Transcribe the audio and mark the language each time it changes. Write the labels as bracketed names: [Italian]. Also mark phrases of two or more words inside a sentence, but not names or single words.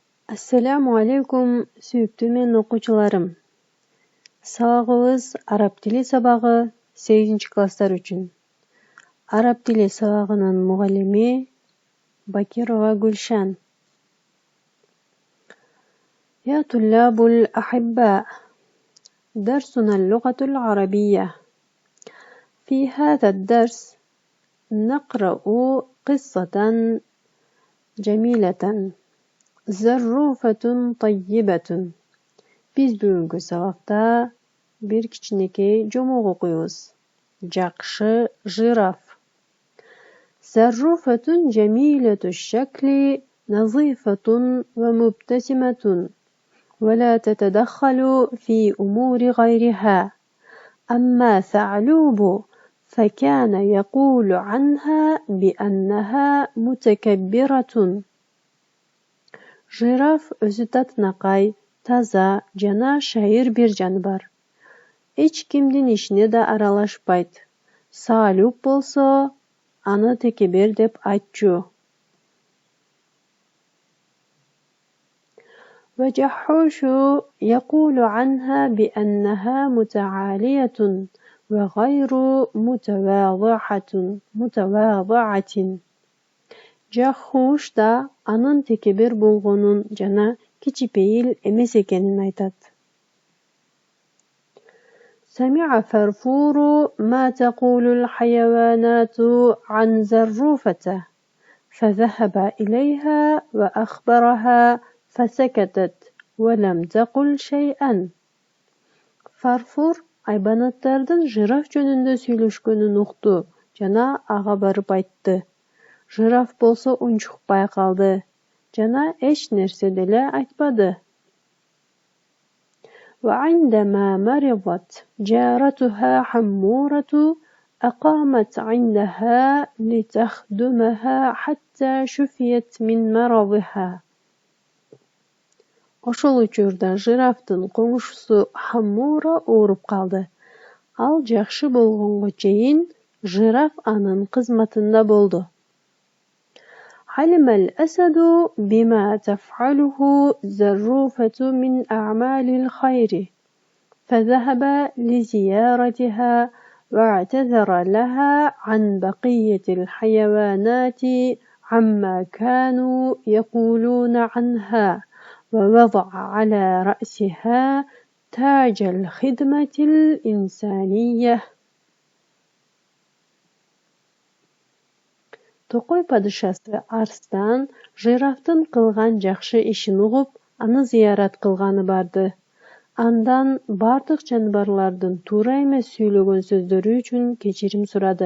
[Arabic] السلام عليكم [Kyrgyz] sүйүктүү менин окуучуларым. Сабагыбыз араб тили сабагы 8-класстар үчүн. Араб тили сабагынын мугаллими Бакирова Гүлшан. [Arabic] يا طلاب الأحباء، درسنا اللغة العربية. في هذا الدرس نقرأ قصة جميلة، زروفة طيبة. [Kyrgyz] Biz бүгүнкү сабакта бир кичинекей жомок окуйбуз. Жакшы жираф. [Arabic] زروفة جميلة الشكل، نظيفة ومبتسمة، ولا تتدخل في أمور غيرها. أما ثعلوب فكان يقول عنها بأنها متكبرة. [Kyrgyz] Жираф өзү татынакай, таза жана шайыр бир жаныбар. Эч кимдин ишине да аралашпайт. Саалюк болсо, аны текебер деп айтчу. [Arabic] وجحوش يقول عنها بأنها متعالية وغير متواضعة. [Kyrgyz] Жахуш да анын текебер болгонун жана кичипейил эмес экенин айтат. [Arabic] سمع فرفور ما تقول الحيوانات عن زروفته، فذهب إليها وأخبرها فسكتت ولم تقل شيئا. [Kyrgyz] Фарфур айбанаттардын жираф жөнүндө сүйлөшкөнүн укту жана ага барып айтты. Жираф болсо унчукпай калды жана эч нерсе деле айтпады. [Arabic] وعندما مرضت جارتها حمورة أقامت عندها لتخدمها حتى شفيت من مرضها. [Kyrgyz] Ошол учурда жирафтын коңшусу Хаммура ооруп калды. Ал жакшы болгонго чейин жираф анын кызматында болду. [Arabic] علم الأسد بما تفعله زروفة من أعمال الخير، فذهب لزيارتها واعتذر لها عن بقية الحيوانات عما كانوا يقولون عنها، ووضع على رأسها تاج الخدمة الإنسانية. [Kyrgyz] Токой падышасы Арстан жирафтын кылган жакшы ишин угуп, аны зыярат кылганы барды. Андан бардык жаныбарлардын туура эмес сүйлөгөн сөздөрү үчүн кечирим сурады.